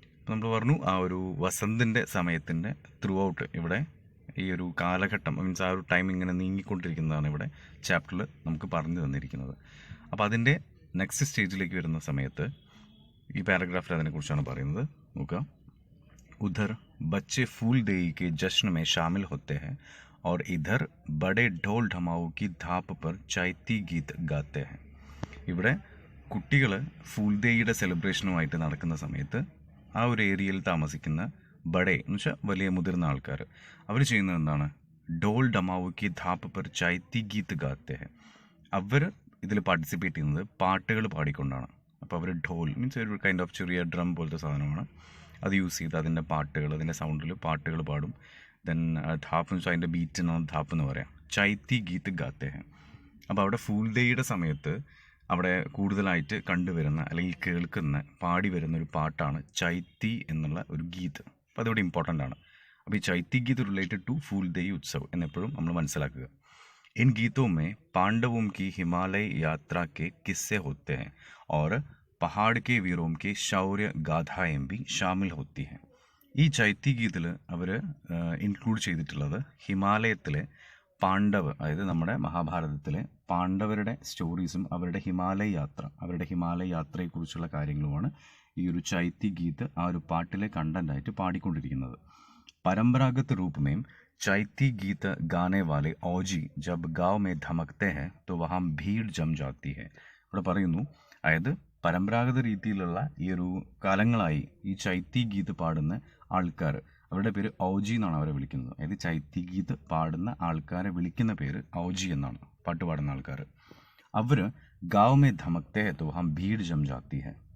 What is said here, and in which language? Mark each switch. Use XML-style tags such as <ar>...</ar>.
<ml>നമ്മൾ പറഞ്ഞു ആ ഒരു വസന്തിൻ്റെ സമയത്തിൻ്റെ ത്രൂ ഔട്ട് ഇവിടെ ഈ ഒരു കാലഘട്ടം മീൻസ് ആ ഒരു ടൈം ഇങ്ങനെ നീങ്ങിക്കൊണ്ടിരിക്കുന്നതാണ് ഇവിടെ ചാപ്റ്ററിൽ നമുക്ക് പറഞ്ഞു തന്നിരിക്കുന്നത്. അപ്പോൾ അതിൻ്റെ നെക്സ്റ്റ് സ്റ്റേജിലേക്ക് വരുന്ന സമയത്ത് ഈ പാരഗ്രാഫിൽ അതിനെക്കുറിച്ചാണ് പറയുന്നത്. നോക്കുക.</ml> <hi>ഉധർ ബच्चे फूल देई के जश्न में शामिल होते हैं और इधर बड़े ढोल ढमाऊ की धाप पर चैती गीत गाते हैं.</hi> <ml>ഇവിടെ കുട്ടികൾ ഫൂൽദേയിയുടെ സെലിബ്രേഷനുമായിട്ട് നടക്കുന്ന സമയത്ത് ആ ഒരു ഏരിയയിൽ താമസിക്കുന്ന ബഡേ എന്ന് വെച്ചാൽ വലിയ മുതിർന്ന ആൾക്കാർ അവർ ചെയ്യുന്നത് എന്താണ്?</ml> <hi>ഡോൾ ഡമാവു കി ധാപ്പ് പർ ചൈത്തി ഗീത്ത് ഗാത്തെ ഹെ.</hi> <ml>അവർ ഇതിൽ പാർട്ടിസിപ്പേറ്റ് ചെയ്യുന്നത് പാട്ടുകൾ പാടിക്കൊണ്ടാണ്. അപ്പോൾ അവർ ഢോൽ മീൻസ് ഒരു കൈൻഡ് ഓഫ് ചെറിയ ഡ്രം പോലത്തെ സാധനമാണ്. അത് യൂസ് ചെയ്ത് അതിൻ്റെ പാട്ടുകൾ അതിൻ്റെ സൗണ്ടിൽ പാട്ടുകൾ പാടും. ദെൻ ധാപ്പ് എന്ന് വെച്ചാൽ അതിൻ്റെ ബീറ്റിനാണ് ധാപ്പ് എന്ന് പറയാം.</ml> <hi>ചൈത്തി ഗീത്ത് ഗാത്തെ ഹെ.</hi> <ml>അപ്പോൾ അവിടെ ഫൂൽദേയുടെ സമയത്ത് അവിടെ കൂടുതലായിട്ട് കണ്ടുവരുന്ന അല്ലെങ്കിൽ കേൾക്കുന്ന പാടി വരുന്ന ഒരു പാട്ടാണ് ചൈത്തി എന്നുള്ള ഒരു ഗീത്. അപ്പോൾ അതിവിടെ ഇമ്പോർട്ടൻ്റ് ആണ്. അപ്പോൾ ഈ ചൈത്തി ഗീത് റിലേറ്റഡ് ടു ഫൂൽദേയി ഉത്സവ് എന്നെപ്പോഴും നമ്മൾ മനസ്സിലാക്കുക.</ml> <hi>इन गीतों में पांडवों की हिमालय यात्रा के किस्से होते हैं और पहाड़ के वीरों के शौर्य गाथाएं भी शामिल होती हैं.</hi> <ml>ഈ ചൈത്തി ഗീതിൽ അവർ ഇൻക്ലൂഡ് ചെയ്തിട്ടുള്ളത് ഹിമാലയത്തിലെ പാണ്ഡവ്, അതായത് നമ്മുടെ മഹാഭാരതത്തിലെ പാണ്ഡവരുടെ സ്റ്റോറീസും അവരുടെ ഹിമാലയ യാത്രയെക്കുറിച്ചുള്ള കാര്യങ്ങളുമാണ് ഈ ഒരു ചൈത്തി ഗീത് ആ ഒരു പാട്ടിലെ കണ്ടന്റായിട്ട് പാടിക്കൊണ്ടിരിക്കുന്നത്.</ml> <hi>പരമ്പരാഗത रूप में चैती गीत गाने वाले औजी जब गांव में धमकते हैं तो वहाँ भीड़ जम जाती है.</hi> <ml>ഇവിടെ പറയുന്നു, അതായത് പരമ്പരാഗത രീതിയിലുള്ള ഈ ഒരു കാലങ്ങളായി ഈ ചൈത്തി ഗീത് പാടുന്ന ആൾക്കാർ, അവരുടെ പേര് ഔജി എന്നാണ് അവരെ വിളിക്കുന്നത്. അതായത് ചൈത്തി ഗീത് പാടുന്ന ആൾക്കാരെ വിളിക്കുന്ന പേര് ഔജി എന്നാണ്, പാട്ട് പാടുന്ന ആൾക്കാർ.</ml> <hi>അവർ ഗാവ് മേ ധമക്തേ ഹെ തോ വഹാം ഭീഡ് ജം ജാത്തി ഹെ.</hi>